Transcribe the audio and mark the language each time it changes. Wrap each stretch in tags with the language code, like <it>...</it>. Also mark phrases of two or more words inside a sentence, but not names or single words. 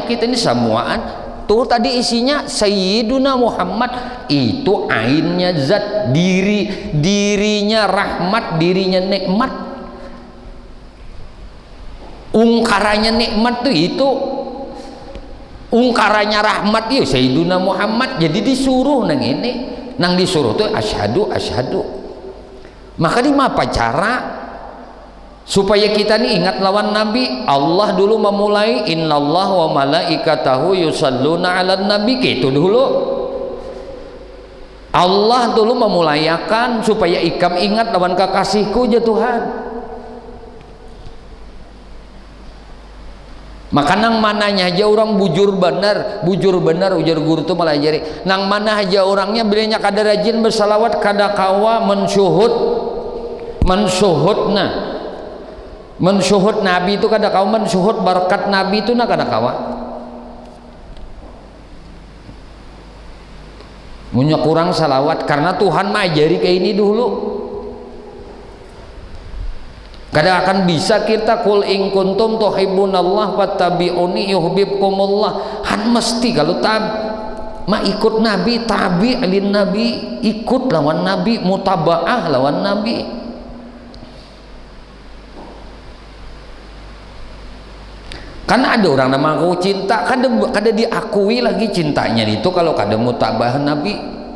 <bjn>Kita ini semuaan tuh tadi isinya Sayyiduna Muhammad itu ainnya zat, dirinya rahmat, dirinya nikmat, ungkarannya nikmat tuh itu ungkarannya rahmat ya Sayyiduna Muhammad. Jadi disuruh nang ini, nang disuruh tuh asyhadu. Maka di apa cara supaya kita nih ingat lawan Nabi? Allah dulu memulai</bjn> <ar>إن الله وملائكته يصلون على النبي,</ar> <bjn>gitu dulu. Allah dulu memulayakan supaya ikam ingat lawan kekasihku ya Tuhan. Maka nang mananya aja orang bujur benar ujar guru tuh melajari. Nang mana aja orangnya bilanya kada rajin bersalawat, kada kawa mensyuhud Nabi itu kada kawa, mensyuhud berkat Nabi itu nak kada kawa. Punya kurang salawat karena Tuhan mengajari kayak ini dulu. Kada akan bisa kita</bjn> <ar>قل إن كنتم تحبون الله فاتبعوني يحببكم الله.</ar> <bjn>Han mesti kalau ikut Nabi, tabi' alin Nabi, ikut lawan Nabi, mutabaah lawan Nabi. Karena ada orang nama aku cinta, kada diakui lagi cintanya itu kalau kada mutabah Nabi.</bjn>